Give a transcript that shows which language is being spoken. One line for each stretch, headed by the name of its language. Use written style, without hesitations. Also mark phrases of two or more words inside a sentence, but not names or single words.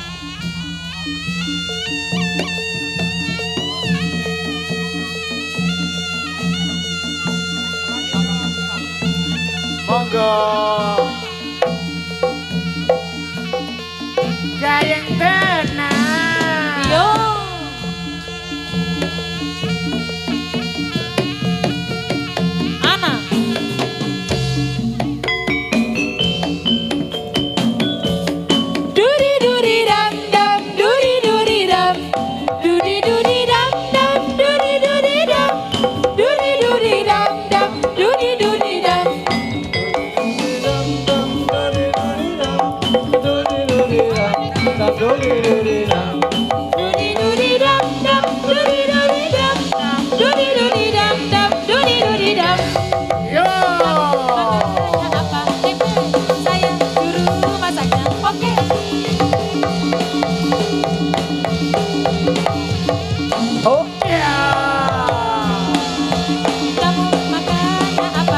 Javanese: Monggo. Gayeng tenang. Yo. Ana. Duri duri dam dam, duri duri dam, duri duri dam dam, duri duri dam, duri duri dam dam, duri duri dam. Duri duri dam dam, duri duri dam dam, duri duri dam dam, duri duri dam. Yo.
Indonesian: Apa tempe saya juru masaknya. Oke. Oh, Ya. Kamu makannya apa?